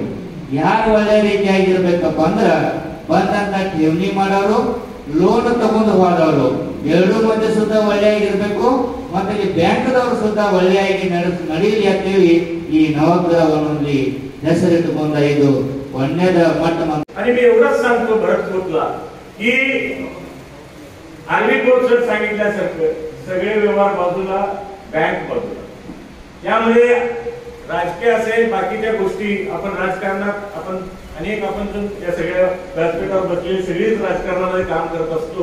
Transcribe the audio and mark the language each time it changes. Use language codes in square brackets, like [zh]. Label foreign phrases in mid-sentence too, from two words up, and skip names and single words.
[kn] ಯಾರು ಒಳ್ಳೆಯ ರೀತಿಯಾಗಿರ್ಬೇಕಪ್ಪ ಅಂದ್ರ ಬಂದಂತ ಠೇವಣಿ ಮಾಡೋರು, ಲೋನ್ ತಗೊಂಡು ಹೋದವರು 2 ಮಂದಿ ಸುತ್ತ ಒಳ್ಳೆಯಾಗಿರ್ಬೇಕು. ಮತ್ತೆ ಈ ಬ್ಯಾಂಕ್ದವರು ಸುತ್ತ ಒಳ್ಳೆಯಾಗಿ ನಡೀಲಿ ಅಂತೇಳಿ ಈ नवग्रहवरती ಹೆಸರಿಟ್ಟುಕೊಂಡ ಇದು ಒಳ್ಳೆಯದ ಮಟ್ಟ. [mr] आणि मी एवढंच सांगतो भरत खोतला की [en] army court [mr] सांगितल्यासारखं सगळे व्यवहार बाजूला, बँक बाजूला. यामध्ये राजकीय असेल, बाकीच्या गोष्टी आपण राजकारणात आपण या सगळ्या व्यासपीठावर बसलेली सगळीच राजकारणामध्ये काम करत असतो.